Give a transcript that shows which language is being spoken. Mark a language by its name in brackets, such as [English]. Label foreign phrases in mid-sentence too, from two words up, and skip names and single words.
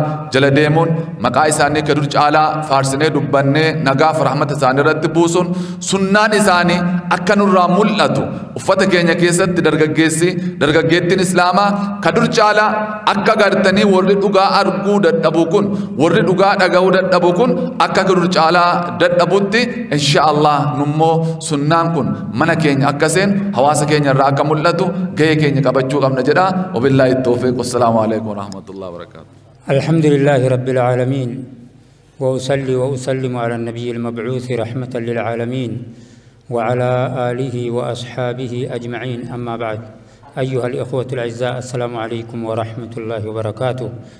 [Oromo] jala deemuun maqaa isaanii ka dur caalaa faarsinee dubbannee nagaaf rahmata isaanii irratti buusuun sunnaan isaanii akka nurraa mul'atu uffata keenya keessatti dargaggeettiin islaamaa ka dur caalaa akka gartanii warri dhugaa arguu dadhabu kun warri dhugaa dhaga'uu dadhabu kun akka dur caalaa dadhabutti [Arabic] إن شاء الله [Oromo] nummoo sunnaan kun mana keenya akkaseen hawaasa keenya irraa akka mul'atu gahee keenya qabachuu qabna jedha. [Arabic] وبالله التوفيق. والسلام عليكم ورحمة الله وبركاته. الحمد لله رب العالمين وأصلي وأسلم على النبي المبعوث رحمة للعالمين وعلى آله وأصحابه أجمعين. أما بعد. أيها الإخوة الأعزاء السلام عليكم ورحمة الله وبركاته.